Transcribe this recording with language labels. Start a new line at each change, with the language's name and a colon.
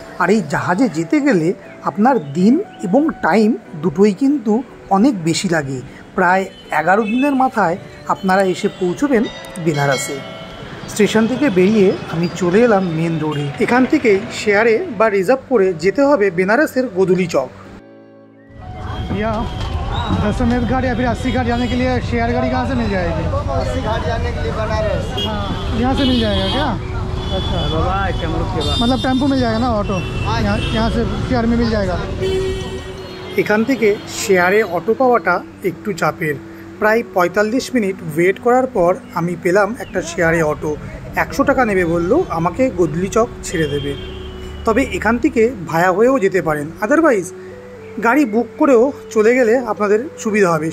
Bangla: আর এই জাহাজে যেতে গেলে আপনার দিন এবং টাইম দুটোই কিন্তু অনেক বেশি লাগে। প্রায় 11 দিনের মাথায় আপনারা এসে পৌঁছবেন বেনারসে। স্টেশন থেকে বেরিয়ে আমি চলে এলাম মেন রোডে। এখান থেকেই শেয়ারে বা রিজার্ভ করে যেতে হবে বেনারসের গোধূলি চক।
Hindi: भैया 10 समेत घाट या फिर 80 घाट जाने के लिए शेयर गाड़ी कहाँ से मिल जाएगी? 80 घाट जाने के लिए बनारस। हाँ, यहाँ से मिल जाएगा क्या? अच्छा, मतलब टेम्पो मिल जाएगा ना, ऑटो यहाँ से शेयर में मिल जाएगा।
Bangla: এখান থেকে শেয়ারে অটো পাওয়াটা একটু চাপের। প্রায় 45 মিনিট ওয়েট করার পর আমি পেলাম একটা শেয়ারে অটো। 100 টাকা নেবে বললো, আমাকে গোধূলি চক ছেড়ে দেবে। তবে এখান থেকে ভায়া হয়েও যেতে পারেন, আদারওয়াইজ গাড়ি বুক করেও চলে গেলে আপনাদের সুবিধা হবে।